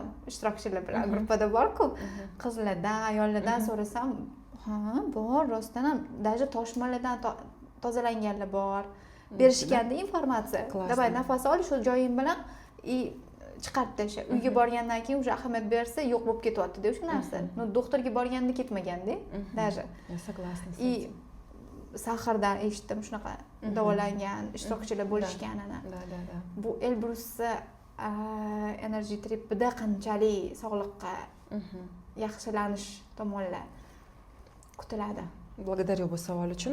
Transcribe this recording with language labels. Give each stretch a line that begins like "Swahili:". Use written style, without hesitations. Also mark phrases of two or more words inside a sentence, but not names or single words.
Uzbek: Ishtirokchilar bilan gruppada bor-ku, qizlardan, ayollardan so'rasam, ha, bor, rostdan ham даже toshmalardan tozalanganlar bor. Berishganda informatsiya. Davay nafas olish shu joying bilan chiqarib tasha. Uyga borgandan keyin o'sha ahamiyat bersa yo'q bo'lib ketyapti deb shu narsa. No doktorga borganda ketmaganda, даже. Согласна. И sahrdan eshitdim shunaqa davolangan ishtirokchilar bo'lishganini. Bu Elbrus energy tripida qanchalik sog'liqqa yaxshilanish tomonlar kutiladi? Благодарю bu savol uchun.